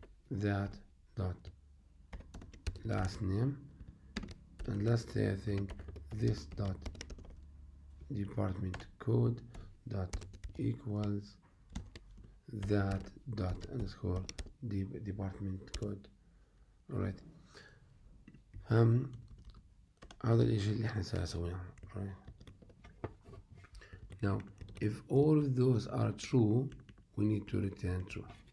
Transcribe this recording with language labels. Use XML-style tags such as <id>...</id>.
<en>that dot last name and lastly I think this dot department code dot equals that dot underscore department code.</en> <ar>alright هذا الاشي اللي احنا سويناه.</ar> <en>alright now if all of those are true we need to return true.</en>